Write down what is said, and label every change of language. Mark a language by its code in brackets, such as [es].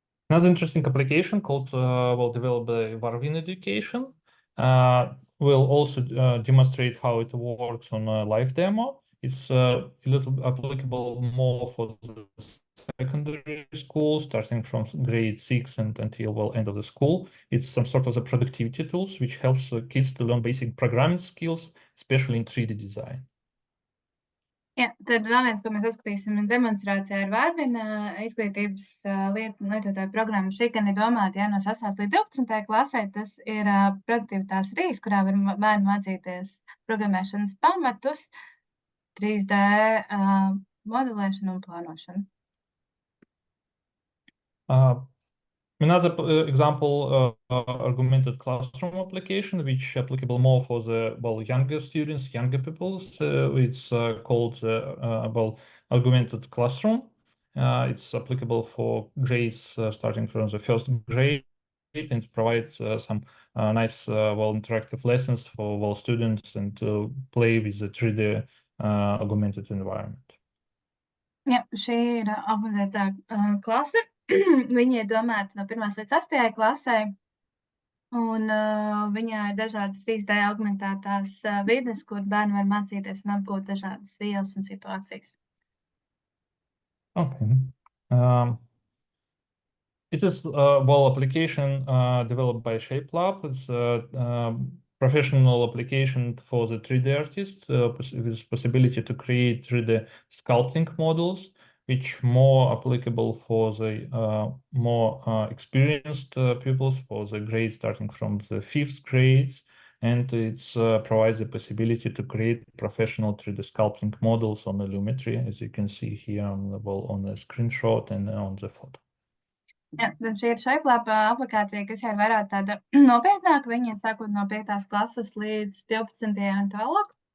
[en] Another interesting application called developed by Varvin Education will also demonstrate how it works on a live demo. It's a little applicable more for the secondary school, starting from grade 6 and until end of the school. It's some sort of the productivity tools which helps kids to learn basic programming skills, especially in 3D design. [lv] Jā, tad vēl viens, ko mēs uzskatīsim, ir demonstrācija ar Vārvina izglītības lietotāju programmu. Šī gan ir domāta no 6. līdz 12. klasē. Tas ir produktivitātes rīks, kurā var bērni mācīties programmēšanas pamatus, 3D modelēšanu un plānošanu. [en] Another example, augmented classroom application, which applicable more for the younger students, younger people. It's called augmented classroom. It's applicable for grades starting from the first grade, and provides some nice, interactive lessons for students and to play with the 3D augmented environment. [lv] Jā, šī ir augmentētā klase. Viņi ir domāti no 1. līdz 8. klasē, un viņā ir dažādas 3D augmentētās vides, kur bērni var mācīties un apgūt dažādas vielas un situācijas. [en] Okay. It is application developed by ShapeLab. It's a professional application for the 3D artist with possibility to create 3D sculpting models, which more applicable for the more experienced pupils, for the grades starting from the 5th grades, and it provides the possibility to create professional 3D sculpting models on the Lumetri, as you can see here on the screenshot and on the photo. [lv] Jā, tad šī ir ShapeLab aplikācija, kas ir vairāk tāda nopietnāka. Viņi ir sākot no 5. klases līdz 12. un tālāk.